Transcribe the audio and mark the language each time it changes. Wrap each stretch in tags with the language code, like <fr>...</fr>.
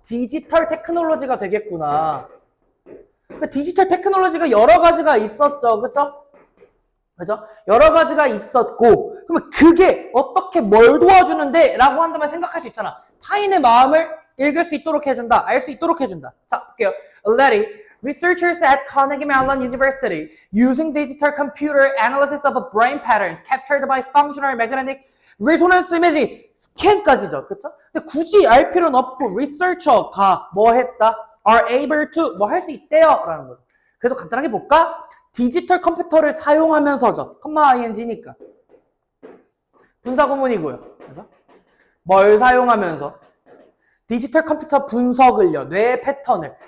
<ko>디지털 테크놀로지가 되겠구나. 그러니까 디지털 테크놀로지가 여러 가지가 있었죠. 그죠? 그죠? 여러 가지가 있었고 그러면 그게 어떻게 뭘 도와주는데? 라고 한다면 생각할 수 있잖아. 타인의 마음을 읽을 수 있도록 해준다. 알 수 있도록 해준다. 자, 볼게요.</ko> <en>Letty, researchers at Carnegie Mellon University using digital computer analysis of brain patterns captured by functional magnetic resonance imaging</en> <ko>스캔까지죠. 그쵸? 근데 굳이 알 필요는 없고 researcher가 뭐 했다?</ko> <en>are able to</en> <ko>뭐 할 수 있대요. 라는 거죠. 그래도 간단하게 볼까? 디지털 컴퓨터를 사용하면서죠. 컴마 ing니까. 분사구문이고요. 그래서 뭘 사용하면서? 디지털 컴퓨터 분석을요. 뇌의 패턴을.</ko>